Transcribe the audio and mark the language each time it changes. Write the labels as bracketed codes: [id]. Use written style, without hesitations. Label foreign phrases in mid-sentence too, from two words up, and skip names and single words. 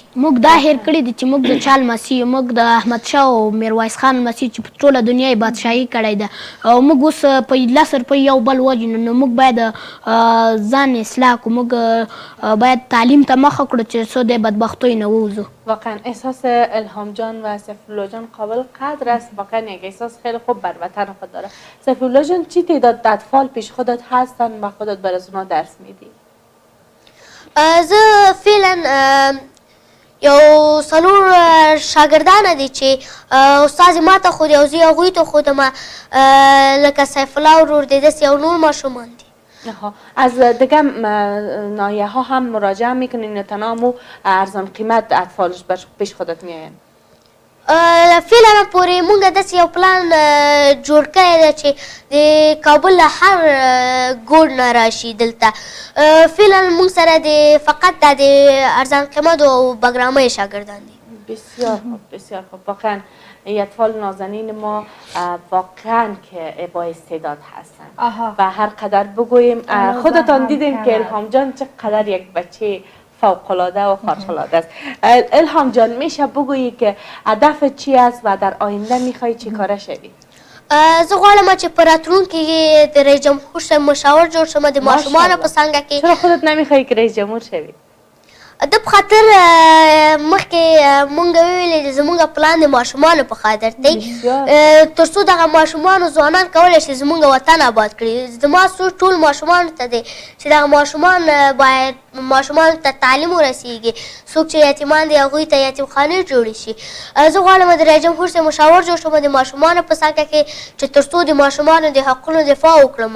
[ps] موږ دا هېر کړي دي چې موږ د چا لمسي یو موږ د احمدشاه او میرویس خان لمسي چې په ټوله دنیا یې بادشاهي کړی ده او موږ اوس په 10 روپۍ یو بل وژنو نو موږ باید ځان اصلاح کړو موږ باید تعلیم ته مخه کړو چې څو د بدبختیو نه ووځو [fa] واقعا احساس الهام جان و سیفالله جان قابل قدر است واقعا یک احساس خیلی خوب بر وطن خود داره سیفالله جان چی تعداد اطفال پیش خودت هستن و خودت برای اونا درس میدی [ps] زه فعلا یو 4 شاګردانه دي چې استاد ما ته ښودي او زه هغوی ته ښودم لکه سیف الله ورور دی داسې یو نور ماشومان دي [fa] از دیگه ناحیه ها هم مراجعه میکنین یا تنها مو ارزان قیمت اطفالش پیش خودت میاین [ps] فعلا پورې مونږ داسې یو پلان جوړ کړی دی چې د کابل له هر ګوټ نه راشي دلته فعلا مونږ سره د فقط دا د ارزان قیمت او بګرامۍ شاګردان دي [fa] بسیار خوب بسیار خوب واقعا این اطفال نازنین ما واقعا که با استعداد هستن و هر قدر بگوییم خودتان دیدین که الهام جان چقدر یک بچه فوق‌العاده و خارق‌العاده است الهام جان میشه بگویی که هدف چی است و در آینده میخوای چی کاره شوی [ps] زه غواړم چې په راتلونکي کې د رئیس جمهور صاحب مشاور جوړ شم د ماشومانو په څنګه کې [fa] چرا خودت نمیخوای که رئیس جمهور شوی [ps] د په خاطر مخکې مونږ ویلې زمونږ پلان د ماشومانو په خاطر دی تر څو دغه ماشومانو ځوانان کولی شي زمونږ وطن آباد کړي زما سوچ ټول ماشومانو ته دی چې دغه ماشومان باید ماشومانو ته تعلیم ورسیږي څوک چې یتیمان دي هغوی ته یتیمخانې جوړې شي زه غواړم د رئیس جمهور صاحب مشاور جوړ شم د ماشومانو په څنګه کې چې تر څو د ماشومانو د حقونو دفاع وکړم